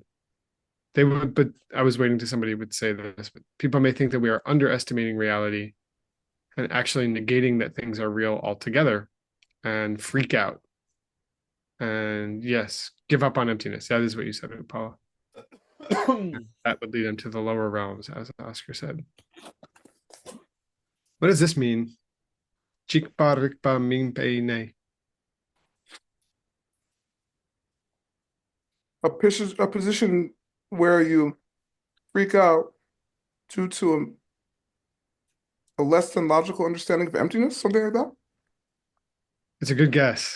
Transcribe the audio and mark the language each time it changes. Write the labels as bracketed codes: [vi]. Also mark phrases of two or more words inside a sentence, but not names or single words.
[en] They would, but I was waiting to somebody would say this, but people may think that we are underestimating reality and actually negating that things are real altogether and freak out. And yes, give up on emptiness. That is what you said, Paula. That would lead them to the lower realms, as Oscar said. What does this mean? [bo] ཆིག་པ་རིག་པ་མིང་པ་ནེ. [en] A position where you freak out due to a less than logical understanding of emptiness, something like that. It's a good guess.